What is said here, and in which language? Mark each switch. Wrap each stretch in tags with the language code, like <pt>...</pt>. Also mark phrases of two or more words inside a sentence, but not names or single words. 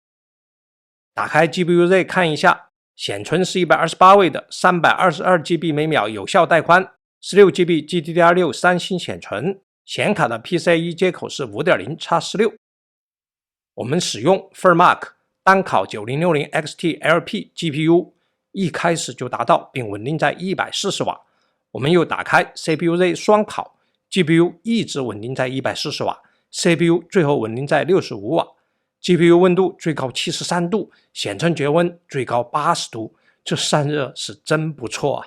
<zh>打開 GPU-Z 看一下，顯存是128位的322GB 每秒有效帶寬，16GB GDDR6 3星顯存，顯卡的 PCIe 接口是 5.0x16。我們使用 Fermac 單烤9060 XT LP GPU，一開始就達到並穩定在140瓦。我們又打開 CPU-Z 雙烤 ，GPU 一直穩定在140瓦 ，CPU 最後穩定在65瓦。GPU 溫度最高73度，顯存絕溫最高80度，這散熱是真不錯啊！</zh>